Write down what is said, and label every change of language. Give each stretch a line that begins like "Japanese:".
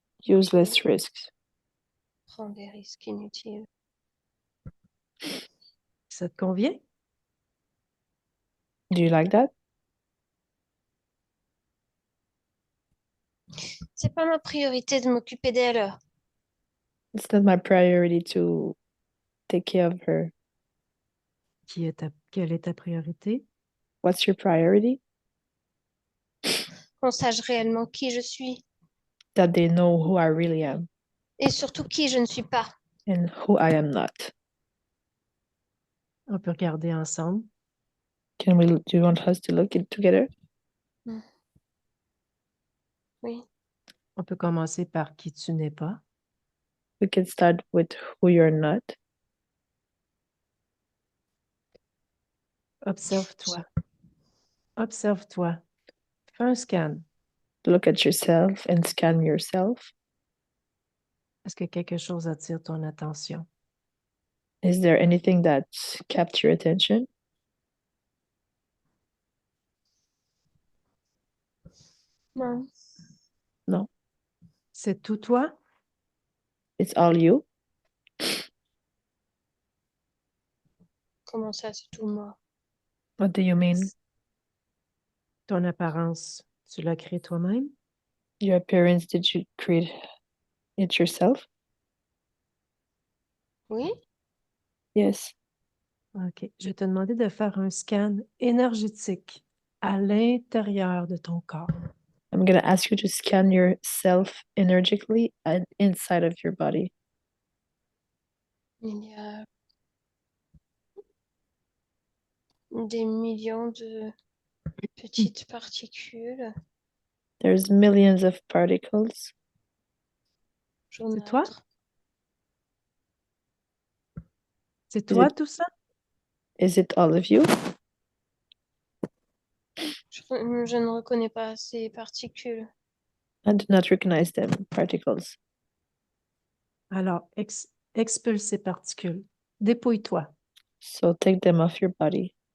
English: useless risks.
French: prend des risques inutiles. Ça te convient?
English: Do you like that?
French: C'est pas ma priorité de m'occuper d'elle.
English: It's not my priority to take care of her.
French: Quelle est ta priorité?
English: What's your priority?
French: Qu'on sache réellement qui je suis
English: That they know who I really am
French: et surtout qui je ne suis pas.
English: and who I am not.
French: On peut regarder ensemble.
English: Do you want us to look it together?
French: Oui. On peut commencer par qui tu n'es pas.
English: We can start with who you're not.
French: Observe-toi. Observe-toi. Fais un scan.
English: Look at yourself and scan yourself.
French: Est-ce que quelque chose attire ton attention?
English: Is there anything that kept your attention?
French: Non.
English: No.
French: C'est tout toi?
English: It's all you?
French: Comment ça, c'est tout moi?
English: What do you mean?
French: Ton apparence, tu l'as créée toi-même?
English: Your appearance, did you create it yourself?
French: Oui. OK.
English: Yes.
French: Je vais te demander de faire un scan énergétique à l'intérieur de ton corps.
English: I'm going to ask you to scan yourself energetically and inside of your body.
French: Il y a des millions de petites particules
English: There's millions of particles
French: C'est toi? jaunâtre. C'est
English: Is
French: toi
English: it
French: tout ça?
English: is it all of you?
French: Je ne reconnais pas ces particules.
English: I do not recognize them particles.
French: Alors, expulse ces particules. Dépouille-toi.
English: So take them off your body.